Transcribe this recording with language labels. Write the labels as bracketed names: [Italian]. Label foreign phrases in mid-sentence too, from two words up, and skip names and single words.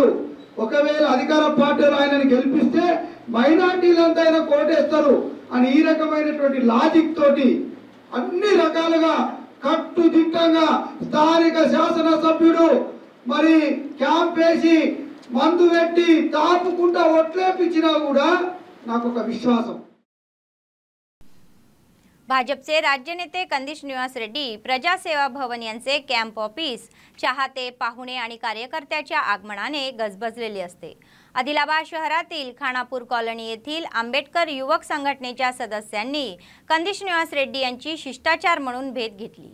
[Telugu] ఒకవేళ అధికార పార్టీలో ఆయనను గెలిపిస్తే మైనార్టీలంతా ఆయన కోటేస్తారు అని ఈ రకమైనటువంటి లాజిక్ తోటి అన్ని రకాలుగా కట్టుదిట్టంగా స్థానిక శాసనసభ్యుడు మరి క్యాంప్ వేసి మందు పెట్టి తాపుకుంటా ఒట్లేపించినా కూడా నాకు ఒక విశ్వాసం. [Marathi] भाजपचे राज्य नेते कंदिश निवास रेड्डी, प्रजासेवा भवन यांचे कॅम्प ऑफिस चाहते, पाहुणे आणि कार्यकर्त्याच्या आगमनाने गजबजलेले असते। आदिलाबाद शहरातील खानापूर कॉलनी येथील आंबेडकर युवक संघटनेच्या सदस्यांनी कंदिश निवास रेड्डी यांची शिष्टाचार म्हणून भेट घेतली।